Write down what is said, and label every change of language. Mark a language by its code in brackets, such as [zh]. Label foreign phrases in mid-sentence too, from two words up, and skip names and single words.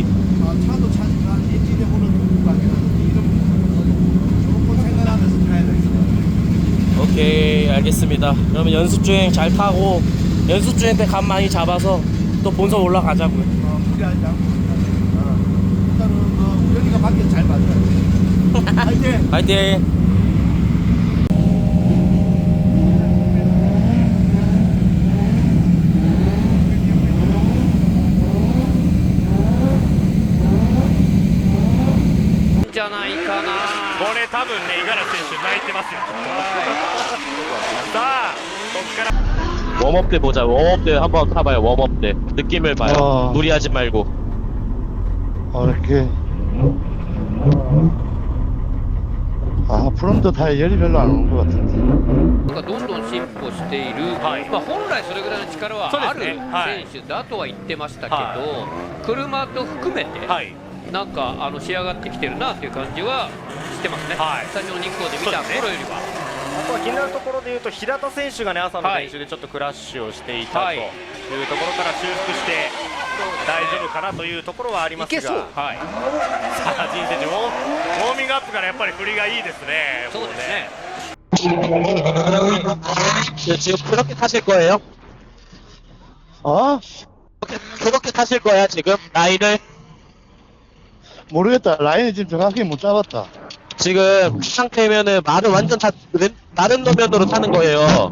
[ko] 차도 차지만 엔진에 오는 동부각이라든지 이런 부분은 조금 생각하면서 타야 되겠다. 오케이, 알겠습니다. 그러면 연습 주행 잘 타고 연습 주행 때 감 많이 잡아서 또 본선 올라가자고요. 무리하지 않고 일단은 우연이가 밖에 잘 맞아야 돼. 화이팅! 파이팅! [ja] じゃないかな。これ多分ね五十嵐選手泣いてますよ。さあここから [ko] 웜업 때 보자. 웜업 때 한번 타봐요. 웜업 때 느낌을 봐요. 무리하지 말고. 이렇게 프론트 타이어 열이 별로 안 오는 것 같은데. [ja] なんかどんどん進歩している、まあ、本来それぐらいの力はある選手だとは言ってましたけど、車と含めて、なんか仕上がってきてるなっていう感じはしてますね、最初の日光で見た頃よりは。あとは気になるところでいうと平田選手がね朝の練習でちょっとクラッシュをしていたというところから修復して大丈夫かなというところはありますが、さあ陣選手ウォーミングアップからやっぱり振りがいいですね。そうですね。 [ko] 지금 그렇게 타실 거예요? 그렇게 타실 거야 지금 라인을? 모르겠다. 라인을 지금 정확히 못 잡았다. 지금 그 상태면은 말은 완전 다 다른 노면으로 타는 거예요.